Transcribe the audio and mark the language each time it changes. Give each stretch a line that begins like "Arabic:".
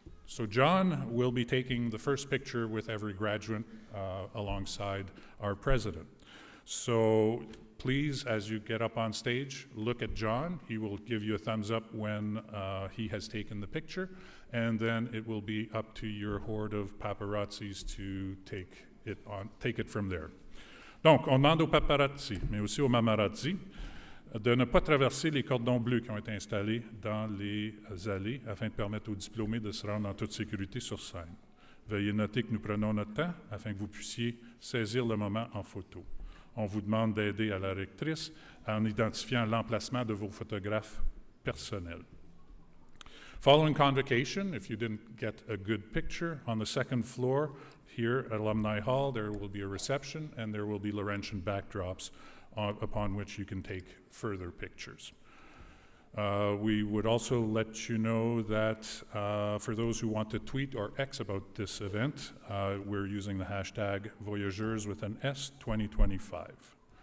English: So John will be taking the first picture with every graduate alongside our president. So please, as you get up on stage, look at John. He will give you a thumbs up when he has taken the picture, and then it will be up to your horde of paparazzis to take it from there.
French: Donc, on demande aux paparazzi, mais aussi aux mamarazzi, de ne pas traverser les cordons bleus qui ont été installés dans les allées afin de permettre aux diplômés de se rendre en toute sécurité sur scène. Veuillez noter que nous prenons notre temps afin que vous puissiez saisir le moment en photo. On vous demande d'aider à la rectrice en identifiant l'emplacement de vos photographes personnels.
English: Following convocation, if you didn't get a good picture, on the second floor here at Alumni Hall, there will be a reception and there will be Laurentian backdrops upon which you can take further pictures. We would also let you know that for those who want to tweet or X about this event, we're using the hashtag Voyageurs with an S 2025.